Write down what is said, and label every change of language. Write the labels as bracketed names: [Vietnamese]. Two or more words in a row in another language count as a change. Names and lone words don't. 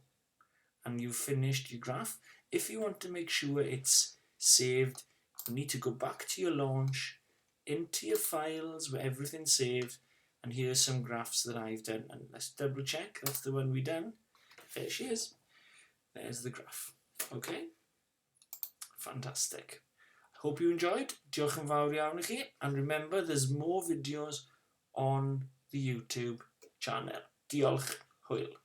[English] And you've finished your graph. If you want to make sure it's saved, you need to go back to your launch, into your files where everything's saved, and here's some graphs that I've done. And let's double check, that's the one we done. There she is. There's the graph. Okay, fantastic. Hope you enjoyed. [Welsh] Diolch yn fawr iawn I chi. [English] And remember, there's more videos on the YouTube channel. [Welsh] Diolch, hwyl.